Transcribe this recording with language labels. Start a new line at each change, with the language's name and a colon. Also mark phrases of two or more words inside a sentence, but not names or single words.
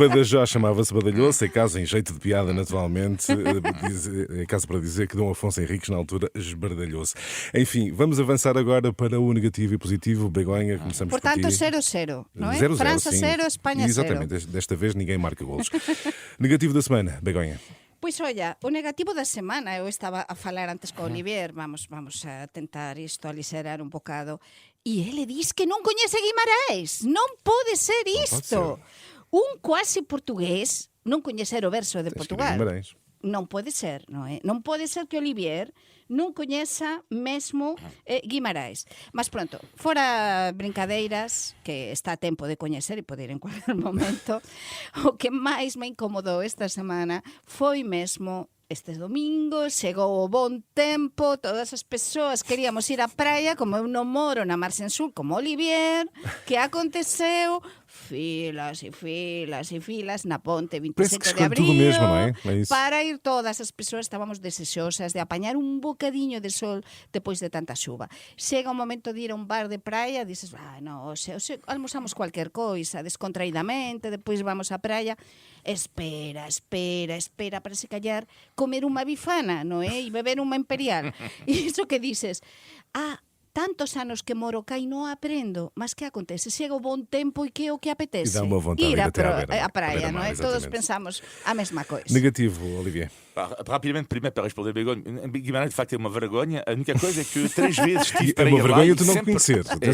Portuguese: Badajoz, chamava-se Badalhoce, é caso em jeito de piada, naturalmente, é caso para dizer que Dom Afonso Henriques, na altura, esbardalhou-se. Enfim, vamos avançar agora para o negativo e positivo. Begonha, começamos Portanto, por ti. 0-0, não é? 0-0, França sim. 0, Espanha 0. Exatamente, desta vez ninguém marca golos. Negativo da semana, Begonha.
Galician: Pois olha, o negativo da semana, eu estaba a falar antes con Olivier, vamos a tentar isto aliserar un bocado, e ele diz que non coñece Guimarães, non pode ser isto. Un cuasi portugués non coñecer o verso de Portugal. Guimarães. Non pode ser, non é? Non pode ser que Olivier non coñeza mesmo Guimarães. Mas pronto, fora brincadeiras, que está a tempo de coñecer e poder en cualquier momento, o que máis me incomodou esta semana foi mesmo este domingo, chegou o bon tempo, todas as persoas queríamos ir á praia, como eu non moro na Marxen Sur, como Olivier, que aconteceu? filas e filas e filas na ponte
Portuguese: Parece
Galician: 25
Portuguese: que
Galician: de
Portuguese: escolhe
Galician: abril
Portuguese: tudo mesmo, não é? É isso.
Galician: para ir todas as persoas. Estábamos desexosas de apañar un bocadiño de sol depois de tanta xuva. Chega o momento de ir a un bar de praia, dices, no, hoxe almorzamos cualquier coisa, descontraídamente, depois vamos á praia. Espera, para se callar comer unha bifana, non é? E beber unha imperial. E iso que dices, tantos anos que moro cá e non aprendo, mas que acontece? Chega o bon tempo e que é o que apetece?
Portuguese: E dá uma vontade
Galician: ir
Portuguese: de ir até à
Galician: a praia,
Portuguese: beira-mar,
Galician: non é? Todos
Portuguese: exatamente.
Galician: pensamos a mesma coisa.
Portuguese: Negativo, Olivier. Rapidamente, primeiro para responder Guimarães, de facto é uma vergonha. A única coisa é que 3 vezes estive É para uma ir lá. vergonha e tu não sempre... conheceres. Atenção, não é